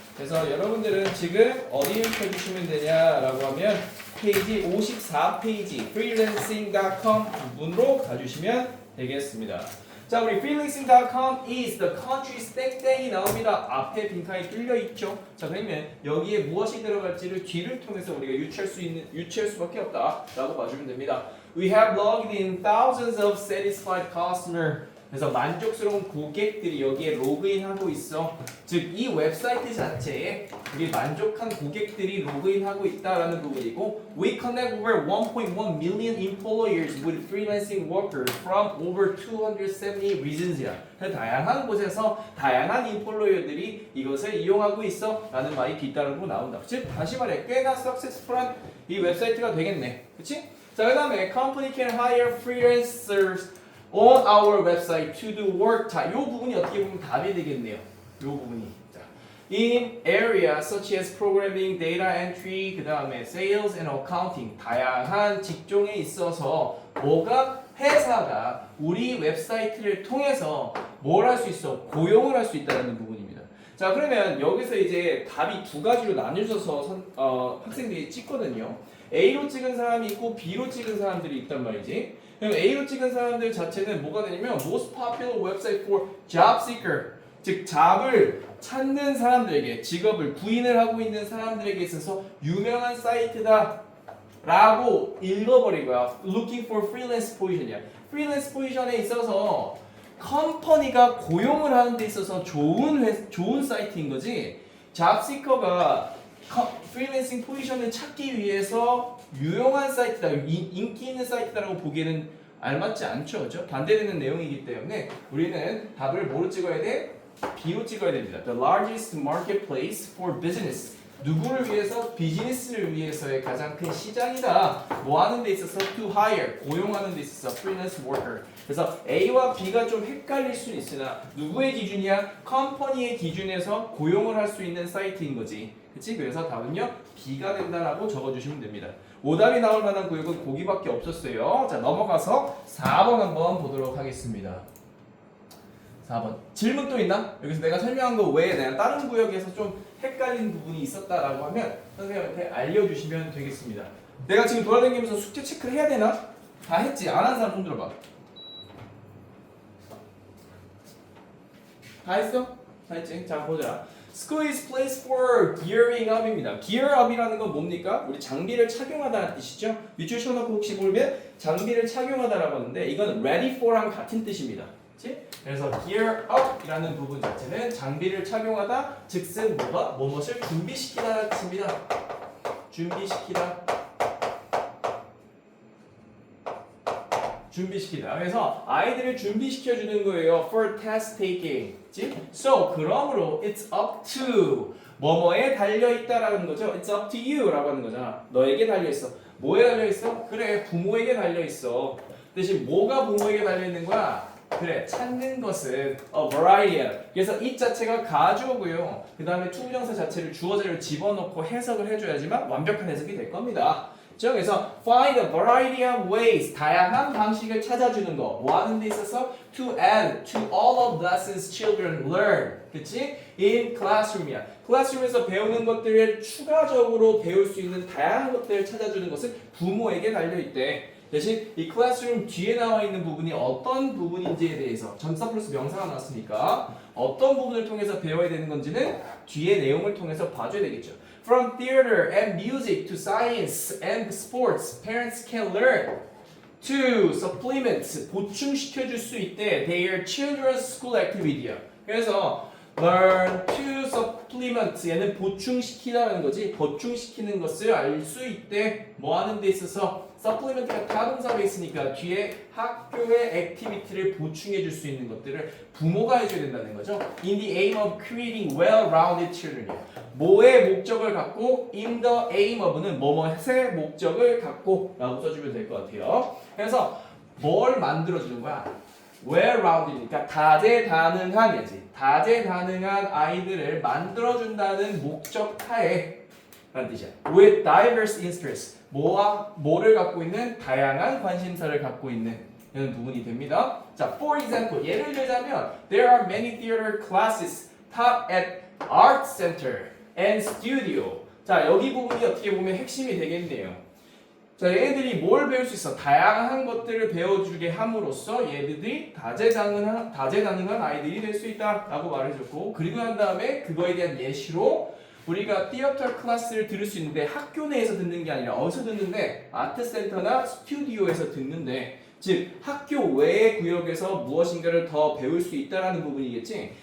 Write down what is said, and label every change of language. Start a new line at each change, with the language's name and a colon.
Korean: 그래서 여러분들은 지금 어디를 펴주시면 되냐라고 하면 페이지 54페이지 freelancing.com 부분으로 가주시면 되겠습니다. 자, 우리 freelancing.com
English: is the country's
Korean: 땡땡이 나옵니다. 앞에 빈칸이 뚫려 있죠. 자, 그러면 여기에 무엇이 들어갈지를 뒤를 통해서 우리가 유추할 수밖에 없다라고 봐주면 됩니다.
English: We have logged in thousands of satisfied customers.
Korean: 그래서 만족스러운 고객들이 여기에 로그인하고 있어. 즉 이 웹사이트 자체에 우리 만족한 고객들이 로그인하고 있다라는 부분이고
English: We connect over 1.1 million employers with freelancing workers from over 270 regions이야.
Korean: 다양한 곳에서 다양한 인플로이어들이 이것을 이용하고 있어 라는 말이 뒤따르고 나온다. 즉 다시 말해 꽤나 석세스풀한 이 웹사이트가 되겠네. 그치? 자, 그 다음에
English: Company can hire freelancers on our website to do work.
Korean: 자, 이 부분이 어떻게 보면 답이 되겠네요. 이 부분이.
English: 자, in areas such as programming, data entry,
Korean: 그 다음에
English: sales and accounting.
Korean: 다양한 직종에 있어서 뭐가 회사가 우리 웹사이트를 통해서 뭘 할 수 있어? 고용을 할 수 있다는 부분입니다. 자, 그러면 여기서 이제 답이 두 가지로 나뉘어져서 학생들이 찍거든요. A로 찍은 사람이 있고 B로 찍은 사람들이 있단 말이지. 그럼 A로 찍은 사람들 자체는 뭐가 되냐면
English: most popular website for job seeker,
Korean: 즉 잡을 찾는 사람들에게 직업을 구인을 하고 있는 사람들에게 있어서 유명한 사이트다 라고 읽어버리고요.
English: looking for freelance position이야.
Korean: freelance position에 있어서 컴퍼니가 고용을 하는 데 있어서 좋은 사이트인 거지. job seeker가 프리랜싱 포지션을 찾기 위해서 유용한 사이트다, 인기 있는 사이트다라고 보기에는 알맞지 않죠, 그렇죠? 반대되는 내용이기 때문에 우리는 답을 뭐로 찍어야 돼? B로 찍어야 됩니다.
English: The largest marketplace for business.
Korean: 누구를 위해서? 비즈니스를 위해서의 가장 큰 시장이다. 뭐 하는 데 있어서?
English: To hire.
Korean: 고용하는 데 있어서 freelance worker. 그래서 A와 B가 좀 헷갈릴 수는 있으나 누구의 기준이야? 컴퍼니의 기준에서 고용을 할 수 있는 사이트인 거지. 그치? 그래서 답은요 B가 된다라고 적어주시면 됩니다. 오답이 나올 만한 구역은 거기밖에 없었어요. 자, 넘어가서 4번 한번 보도록 하겠습니다. 4번 질문 또 있나? 여기서 내가 설명한 거 외에 내가 다른 구역에서 좀 헷갈린 부분이 있었다라고 하면 선생님한테 알려주시면 되겠습니다. 내가 지금 돌아다니면서 숙제 체크를 해야 되나? 다 했지? 안 한 사람 손 들어봐. 다 했어? 다 했지? 자, 보자.
English: School is place for gearing up입니다.
Korean: gear up이라는 건 뭡니까? 우리 장비를 착용하다는 뜻이죠. 밑줄 쳐놓고 혹시 모르면 장비를 착용하다라고 하는데 이건 ready for랑 같은 뜻입니다. 그치? 그래서 gear up이라는 부분 자체는 장비를 착용하다, 즉슨 뭐가? 무엇을 준비시키다라는 뜻입니다. 준비시키다. 준비시키다. 그래서 아이들을 준비시켜주는 거예요.
English: For test taking.
Korean: 그치? So, 그러므로
English: it's up to
Korean: 뭐뭐에 달려있다라는 거죠.
English: It's up to you
Korean: 라고 하는 거잖아. 너에게 달려있어. 뭐에 달려있어? 그래, 부모에게 달려있어. 대신 뭐가 부모에게 달려있는 거야? 그래, 찾는 것은 a variety. 그래서 it 자체가 가주어고요. 그 다음에 투부정사 자체를 주어자를 집어넣고 해석을 해줘야지만 완벽한 해석이 될 겁니다. 그래서
English: find a variety of ways,
Korean: 다양한 방식을 찾아주는 거. 뭐 하는 데 있어서?
English: To add to all of lessons children learn.
Korean: 그치?
English: In classroom이야.
Korean: 클래스룸에서 배우는 것들을 추가적으로 배울 수 있는 다양한 것들을 찾아주는 것은 부모에게 달려있대. 대신 이 클래스룸 뒤에 나와 있는 부분이 어떤 부분인지에 대해서 전사 플러스 명사가 나왔으니까 어떤 부분을 통해서 배워야 되는 건지는 뒤에 내용을 통해서 봐줘야 되겠죠.
English: From theater and music to science and sports, parents can learn to supplement,
Korean: 보충시켜줄 수 있대.
English: Their children's school activity야.
Korean: 그래서
English: learn to supplement,
Korean: 얘는 보충시키다라는 거지. 보충시키는 것을 알 수 있대. 뭐 하는 데 있어서? supplement가 타동사로 있으니까 뒤에 학교의 액티비티를 보충해 줄 수 있는 것들을 부모가 해줘야 된다는 거죠.
English: In the aim of creating well-rounded children.
Korean: 뭐의 목적을 갖고 in the aim of는 뭐뭐의 목적을 갖고 라고 써주면 될 것 같아요. 그래서 뭘 만들어주는 거야? well-rounded니까 다재다능한이지. 다재다능한 아이들을 만들어준다는 목적 하에 라는 뜻이야.
English: With diverse interests.
Korean: 뭐를 갖고 있는 다양한 관심사를 갖고 있는 이런 부분이 됩니다.
English: 자, for example,
Korean: 예를 들자면
English: there are many theater classes taught at art center and studio.
Korean: 자, 여기 부분이 어떻게 보면 핵심이 되겠네요. 자, 얘네들이 뭘 배울 수 있어? 다양한 것들을 배워주게 함으로써 얘네들이 다재다능한 아이들이 될 수 있다라고 말해줬고, 그리고 난 다음에 그거에 대한 예시로 우리가 티어터 클래스를 들을 수 있는데 학교 내에서 듣는 게 아니라 어디서 듣는데 아트 센터나 스튜디오에서 듣는데, 즉 학교 외의 구역에서 무엇인가를 더 배울 수 있다라는 부분이겠지.